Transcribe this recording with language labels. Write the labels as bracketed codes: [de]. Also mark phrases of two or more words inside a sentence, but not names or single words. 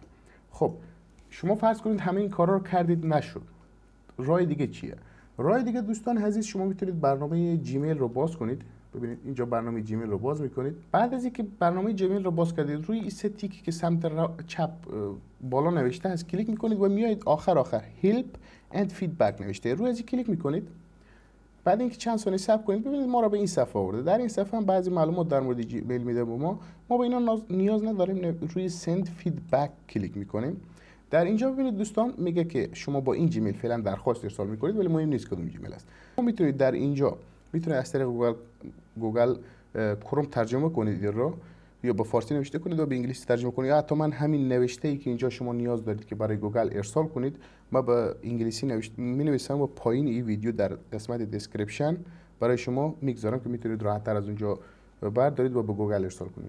[fa] خب شما فرض کنید همه این کارا رو کردید نشد، راه دیگه چیه؟ راه دیگه دوستان عزیز شما میتونید برنامه جیمیل رو باز کنید. ببینید اینجا برنامه جیمیل رو باز میکنید. بعد از اینکه برنامه جیمیل رو باز کردید روی این سه تیکی که سمت چپ بالا نوشته هست کلیک میکنید و میایید آخر [en] help and feedback [fa] نوشته، روی از کلیک میکنید. بعد اینکه چند ثانیه صبر کنید ببینید ما را به این صفحه آورده. در این صفحه هم بعضی معلومات در مورد جیمیل میده به ما به اینا نیاز نداریم. روی [en] send feedback [fa] کلیک میکنیم. در اینجا ببینید دوستان میگه که شما با این جیمیل فعلا درخواست ارسال میکنید ولی مهم نیست کدوم جیمیل است. شما میتونید در اینجا از طریق گوگل کروم ترجمه کنید رو، یا به فارسی نوشته کنید و به انگلیسی ترجمه کنید، یا حتی من همین نوشته ای که اینجا شما نیاز دارید که برای گوگل ارسال کنید ما به انگلیسی می نویسم و پایین این ویدیو در قسمت دیسکریپشن برای شما میگذارم که میتونید راحت تر از اونجا بردارید و به گوگل ارسال کنید.